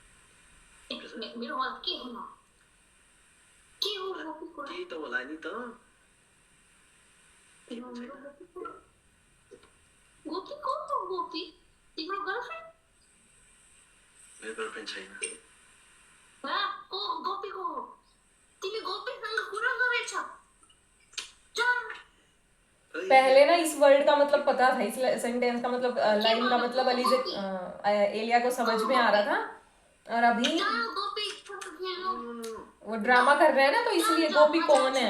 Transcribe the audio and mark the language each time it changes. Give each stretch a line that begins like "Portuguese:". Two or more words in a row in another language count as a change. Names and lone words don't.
Nepali: केही त होला नि त। मेरो गर्लफ्रेन्ड छैन।
Hindi: पहले ना इस वर्ड का मतलब पता था, इस सेंटेंस का मतलब लाइन का मतलब एलिया को समझ में आ रहा था, और अभी वो ड्रामा कर रहे हैं ना, तो इसलिए गोपी कौन है?